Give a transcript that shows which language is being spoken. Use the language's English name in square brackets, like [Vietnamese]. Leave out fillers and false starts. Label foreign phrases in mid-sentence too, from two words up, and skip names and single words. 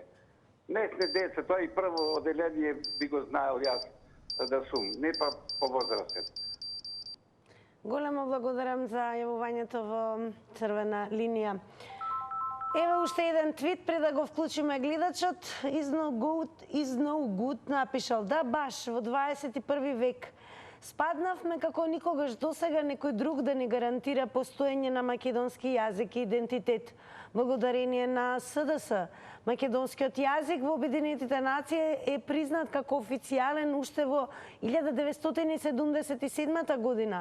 [Macedonian] Не сме деца, тоа и прво оделение би го знаел јас да сум, не па повозрастен. Големо благодарам за јавувањето во црвена линија. Еве уште еден твит пред да го вклучиме гледачот. Is no good напишал: да, баш во 21 век Спаднавме како никогаш досега некој друг да ни гарантира постоење на македонски јазик и идентитет. Благодарение на СДС, македонскиот јазик во Обединетите нации е признат како официјален уште во 1977 година.